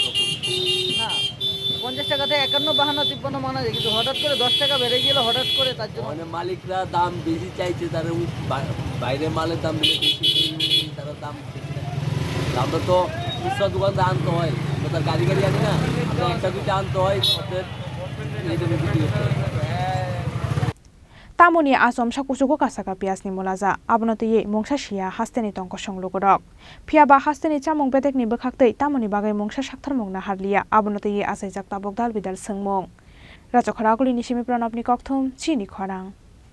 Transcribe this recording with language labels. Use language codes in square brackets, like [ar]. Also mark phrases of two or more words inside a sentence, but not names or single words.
[bn] না 50 টাকা থেকে 51, 52, 53 মানা যায়, কিন্তু হঠাৎ করে 10 টাকা বেড়ে গেল হঠাৎ করে, তার জন্য মানে মালিকরা দাম বেশি চাইছে, তারা বাইরে মালের দাম দিলে বেশি, তারা দাম বেশি রাখে। আমরা তো খুচরা দোকানদার আনতে হয়, আমরা তার গাড়ি আনি না, আমরা একটা দুইটা আনতে হয়, ওদের এই জন্য বিক্রি করতে হয়। [trp] Tamoni asom sakusugo kasaka piasni mulaza abonoti ye mungsa shia hasteni tongko songlukorok. Phiaba hasteni chamung betekni bokhaktei tamoni bagai mungsa sakthar mungna harlia abonoti ye asaijak tabok dal bidal sengmung. Rajokhara guli nisimi pranabni kokthum chini khorang.